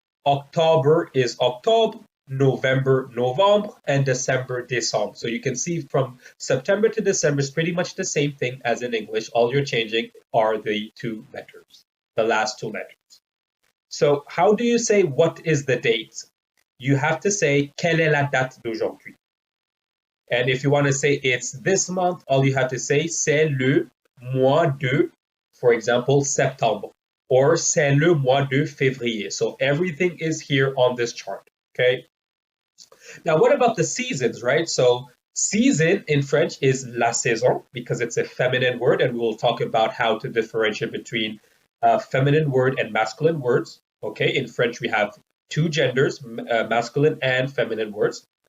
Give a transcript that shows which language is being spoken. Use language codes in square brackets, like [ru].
[en] October is [fr] octobre, [en] November, November, and December, [fr] Décembre. [en] So you can see from September to December is pretty much the same thing as in English. All you're changing are the two letters, the last two letters. So how do you say what is the date? You have to say [fr] quelle est la date d'aujourd'hui. [en] And if you want to say it's this month, all you have to say [fr] c'est le mois de, [en] for example, [fr] septembre, [en] or [fr] c'est le mois de février. [en] So everything is here on this chart, okay? Now, what about the seasons, right? So season in French is [fr] la saison [en] because it's a feminine word, and we will talk about how to differentiate between feminine word and masculine words. Okay, in French we have two genders, masculine and feminine words.